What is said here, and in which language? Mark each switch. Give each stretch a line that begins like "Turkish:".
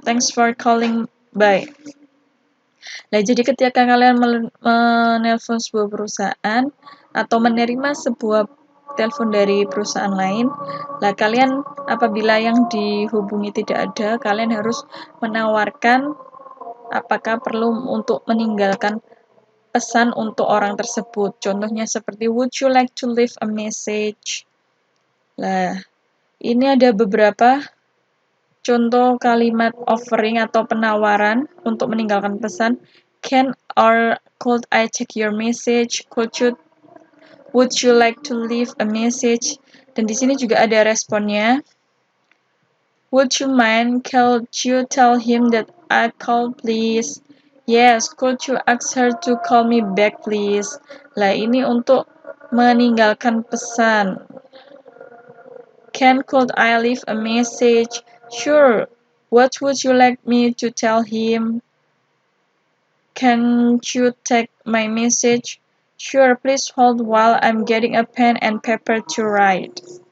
English: Thanks for calling. Bye.
Indonesian: Nah, jadi ketika kalian menelpon sebuah perusahaan atau menerima sebuah telepon dari perusahaan lain, lah kalian apabila yang dihubungi tidak ada, kalian harus menawarkan apakah perlu untuk meninggalkan pesan untuk orang tersebut. Contohnya seperti
English: would you like to leave a message?
Indonesian: Lah, ini ada beberapa contoh kalimat offering atau penawaran untuk meninggalkan pesan.
English: Can or could I take your message? Would you like to leave a message?
Indonesian: Dan di sini juga ada responnya.
English: Would you mind? Could you tell him that I call, please? Yes, could you ask her to call me back, please?
Indonesian: Lah, ini untuk meninggalkan pesan.
English: Could I leave a message? Sure. What would you like me to tell him? Can you take my message? Sure, please hold while I'm getting a pen and paper to write.